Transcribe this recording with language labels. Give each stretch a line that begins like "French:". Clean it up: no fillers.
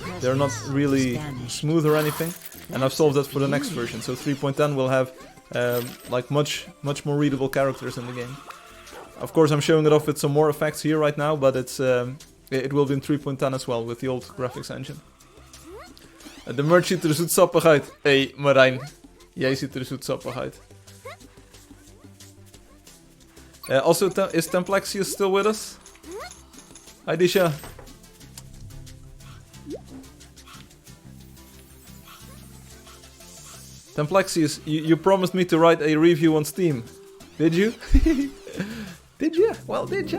English: They're not really smooth or anything. And I've solved that for the next version. So 3.10 will have like much more readable characters in the game. Of course, I'm showing it off with some more effects here right now, but it will be in 3.10 as well with the old graphics engine.
Dutch: De merch ziet er zoetsappig uit. Hey Marijn, jij ziet er zoetsappig uit.
English: Also, is Templexius still with us? Hi Disha. Templexius, you promised me to write a review on Steam. Did you? Did you? Well, did you?